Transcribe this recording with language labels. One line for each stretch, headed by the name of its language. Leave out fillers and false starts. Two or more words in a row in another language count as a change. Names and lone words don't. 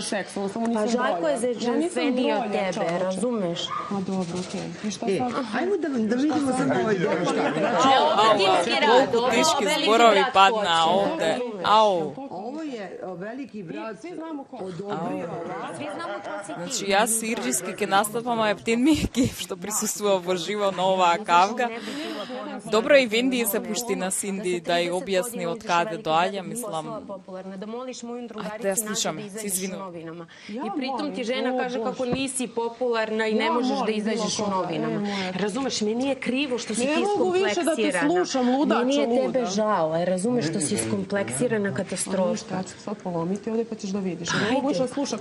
Serbian: seksualna, samo nisam brolja. Pa Žarko je zečenstveniji od tebe, razumeš? A dobro, okej. I šta sad? Ajmo da vidimo za ovaj deo.
Macedonian: Колику тешки зборови падна овде.
Serbian: Au. Ovo je veliki brat odobrio.
Macedonian: Значи јас сирџиски ке настапам ептен Мики, што присуствува во живо на оваа кавга. Добро и Венди се пушти на Синди да ја објасни од каде доаѓа, мислам. Ајде да слушаме, се извинувам.
Serbian: I pritom ti žena kaže kako nisi popularna i ne možeš da izađeš u novinama. Razumeš, meni je krivo što si ti iskompleksirana. Ne mogu više da te slušam, ludača, Meni je luda. tebe žao, razumeš što si iskompleksirana katastrofa. Ja ću sad polomiti ovdje pa ćeš da vidiš. Ne mogu više da slušam.